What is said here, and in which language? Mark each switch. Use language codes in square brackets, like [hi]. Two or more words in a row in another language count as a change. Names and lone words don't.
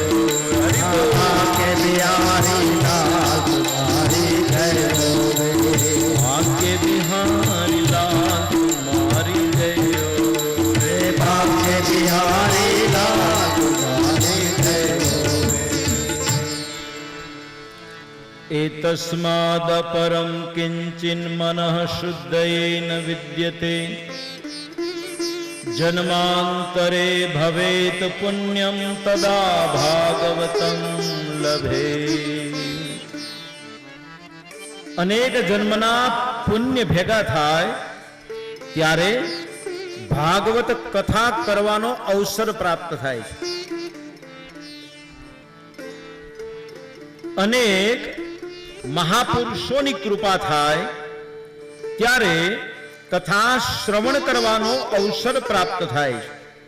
[hi] हरि बोल। के बिहारी लाल तुम्हारी जय होवे। बांके बिहारी लाल तुम्हारी जय हो रे। के बिहारी लाल तुम्हारी जय होवे। [sa] एतस्मादपरं किंचिन्मनः शुद्धयेन विद्यते। जन्मांतरे भवेत पुण्यं तदा भागवतं लभे। [gu] અનેક જન્મના પુણ્ય ભેગા થાય ત્યારે ભાગવત કથા કરવાનો અવસર પ્રાપ્ત થાય છે. અનેક મહાપુરુષોની કૃપા થાય ત્યારે કથા શ્રવણ કરવાનો અવસર પ્રાપ્ત થાય છે.